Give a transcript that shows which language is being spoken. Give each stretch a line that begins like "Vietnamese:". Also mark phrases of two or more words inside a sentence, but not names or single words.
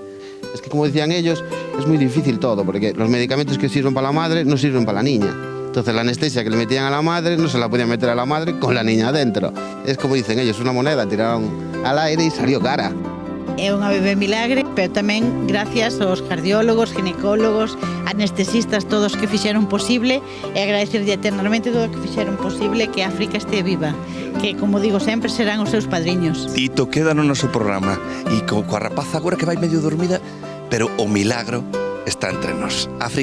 Spanish: Es que como decían ellos, es muy difícil todo porque los medicamentos que sirven para la madre no sirven para la niña. Entonces la anestesia que le metían a la madre no se la podían meter a la madre con la niña adentro. Es como dicen ellos, una moneda tiraron al aire y salió cara.
Galician: É unha bebé milagre, pero tamén gracias aos cardiólogos, ginecólogos, anestesistas, todos que fixeron posible, e agradecerlle eternamente todo o que fixeron posible que África este viva, que, como digo sempre, serán os seus padriños. Tito, queda no noso programa, e coa rapaza agora que vai medio dormida, pero o milagro está entre nós.